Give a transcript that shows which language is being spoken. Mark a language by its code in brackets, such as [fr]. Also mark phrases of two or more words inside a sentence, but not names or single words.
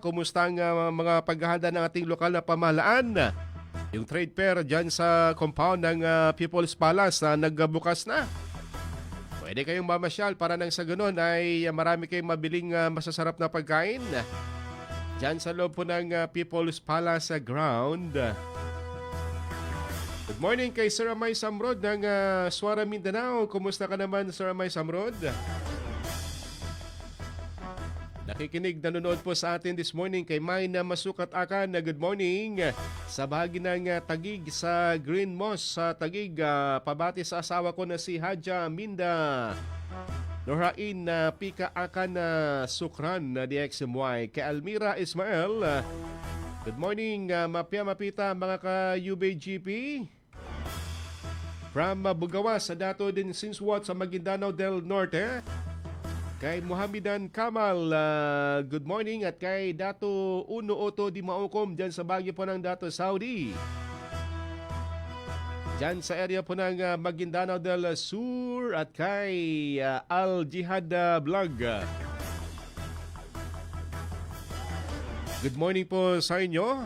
[tl] Kumusta ang mga paghahanda ng ating lokal na pamahalaan? Yung trade fair dyan sa compound ng People's Palace na nagbukas na. Pwede kayong mamasyal para nang sa ganun ay marami kayong mabiling masasarap na pagkain. Dyan sa loob po ng People's Palace ground. [en] Good morning [tl] kay Sir Amay Samrod ng Suara Mindanao. Kumusta ka naman Sir Amay Samrod? Nakikinig, nanonood po sa atin [en] this morning [tl] kay May na Masukat Akan na [en] good morning. [tl] Sa bahagi ng Tagig sa Green Moss sa Tagig, pabati sa asawa ko na si Hadja Minda Norain na Pika Akan na Sukran na DXMY. Kay Almira Ismael, [en] good morning [mdh] Mapia Mapita [tl] mga ka-UBGP. From Bugawa sa Dato din Sinswat sa Maguindanao del Norte. Kay Muhammadan Kamal, [en] good morning. [tl] At kay Dato Uno Oto Di Maukom dyan sa Baguio po ng Dato Saudi. Dyan sa area po ng Maguindanao del Sur. At kay Al Jihad Vlog. [en] Good morning [tl] po sa inyo.